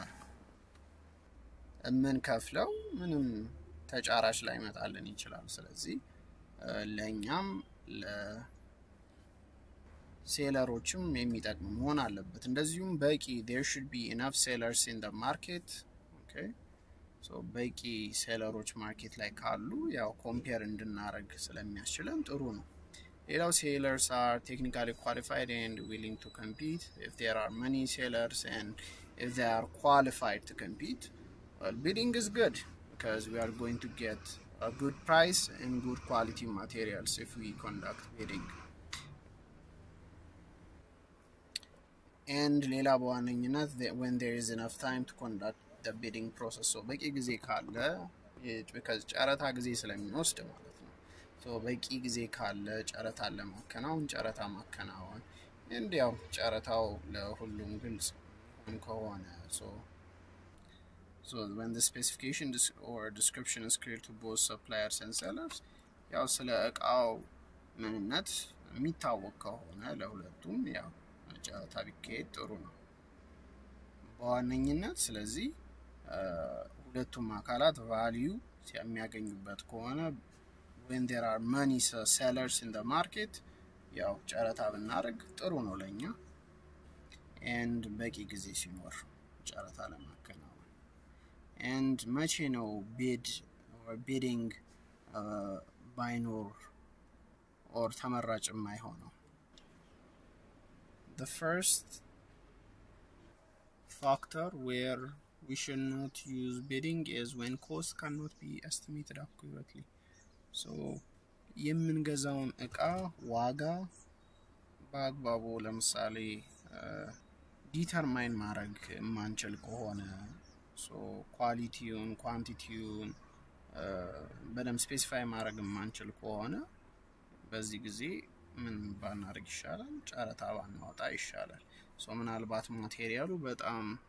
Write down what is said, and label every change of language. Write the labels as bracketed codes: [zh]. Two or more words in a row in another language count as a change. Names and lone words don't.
[am] የምንከፍለው ምንም ተጫራች ላይ መጣልን ይችላል። ስለዚህ ለኛም ለሴለሮችም የሚጠቅም መሆን አለበት። እንደዚሁም በቂ [en] there should be enough sellers in the market. [am] okay so በቂ ሴለሮች ማርኬት ላይ ካሉ ያው ኮምፔር እንድናረግ ስለሚያስችለን ጥሩ ነው። ሌላው [en] sellers are technically qualified and willing to compete. If there are many sellers and if they are qualified to compete, well, bidding is good because we are going to get a good price and good quality materials if we conduct bidding. And [am] ሌላ በዋነኝነት [en] when there is enough time to conduct the bidding process. [am] So በቂ ጊዜ ካለ because ጨረታ ጊዜ ስለሚወስድ ማለት ነው። so በቂ ጊዜ ካለ ጨረታ ለማከናወን ጨረታ ማከናወን እንዲያው ጨረታው ለሁሉም ግልጽ ከሆነ [en] so when the specification or description is clear to both suppliers and sellers [am] ያው ስለ እቃው ምንነት የሚታወቅ ከሆነ ለሁለቱም ያው ጨረታ ቢካሄድ ጥሩ ነው በዋነኝነት። ስለዚህ ሁለቱም አካላት ቫልዩ የሚያገኙበት ከሆነ [en] when there are many sellers in the market [am] ያው ጨረታ ብናደርግ ጥሩ ነው ለኛ and በቂ ጊዜ ሲኖር ጨረታ ለማከናወን and መቼ ነው bidding ባይኖር or ተመራጭ የማይሆነው [en] the first factor where we should not use bidding is when cost cannot be estimated accurately [am] so የምንገዛውን እቃ ዋጋ በአግባቡ ለምሳሌ ዲተርማይን ማድረግ ማንችል ከሆነ so ኳሊቲውን ኳንቲቲውን በደም ስፔሲፋይ ማድረግ ማንችል ከሆነ በዚህ ጊዜ ምን ባናደርግ ይሻላል ጨረታ ባናወጣ ይሻላል so ምናልባት ማቴሪያሉ በጣም